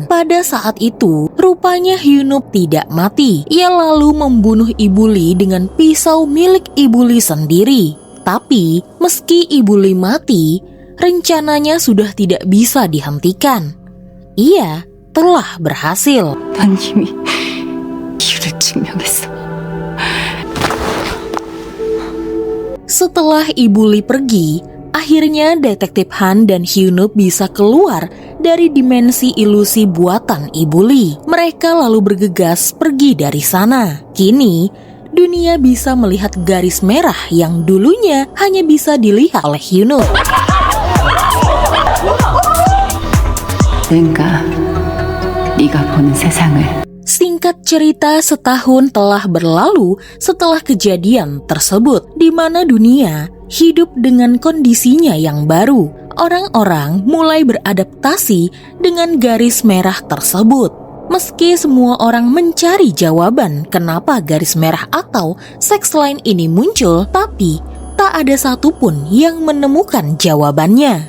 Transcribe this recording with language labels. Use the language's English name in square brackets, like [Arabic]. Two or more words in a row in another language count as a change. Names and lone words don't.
[Indonesian] Pada saat itu, rupanya Hyunup tidak mati. Ia lalu membunuh Ibu Lee dengan pisau milik Ibu Lee sendiri. Tapi, meski Ibu Lee mati, rencananya sudah tidak bisa dihentikan. Ia telah berhasil. [Korean] 부모님이 이유를 증명했어. [Indonesian] Setelah Ibu Lee pergi, akhirnya Detektif Han dan Hyunup bisa keluar dari dimensi ilusi buatan Ibu Lee. Mereka lalu bergegas pergi dari sana. Kini, dunia bisa melihat garis merah yang dulunya hanya bisa dilihat oleh Hyunup. [Korean] 내가 네가 보는 세상을 [Indonesian] Singkat cerita, setahun telah berlalu setelah kejadian tersebut, di mana dunia hidup dengan kondisinya yang baru. Orang-orang mulai beradaptasi dengan garis merah tersebut. Meski semua orang mencari jawaban kenapa garis merah atau seks line ini muncul, tapi tak ada satupun yang menemukan jawabannya.